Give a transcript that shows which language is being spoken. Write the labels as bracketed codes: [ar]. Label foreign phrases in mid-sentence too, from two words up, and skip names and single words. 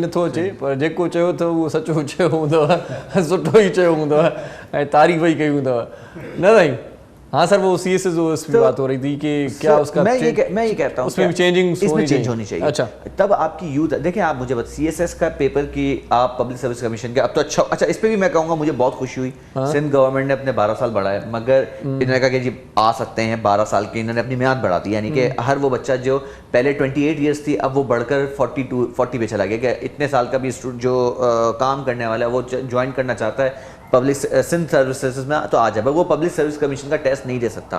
[sd] नथो अचे, पर जेको चयो अथव उहो सचो चयो हूंदव, सुठो ई चयो हूंदव ऐं तारीफ़ ई कई हूंदव, न साईं? [ur] ہاں سر، وہ سی ایس ایس کی بات ہو رہی تھی کہ کیا اس کا میں یہ کہتا ہوں اس میں بھی چینجنگ ہونی چاہیے. اچھا، تب آپ کی یوتھ، دیکھیں آپ مجھے سی ایس ایس کا پیپر کی آپ [en] public service commission [ur] کے، اب تو اچھا اس پہ بھی میں کہوں گا مجھے بہت خوشی ہوئی. سندھ گورنمنٹ نے اپنے 12 سال بڑھائے، مگر انہوں نے کہا کہ جی آ سکتے ہیں 12 سال کے، انہوں نے اپنی میعاد بڑھا دی، یعنی کہ ہر وہ بچہ جو پہلے 28 ایئرز تھی اب وہ بڑھ کر 40 پہ چلا گیا کہ اتنے سال کا بھی جو کام کرنے والا ہے وہ جوائن کرنا چاہتا ہے پبلک سندھ سروسز میں تو آ جائے، وہ [en] public service commission [ur] کا ٹیسٹ نہیں دے سکتا.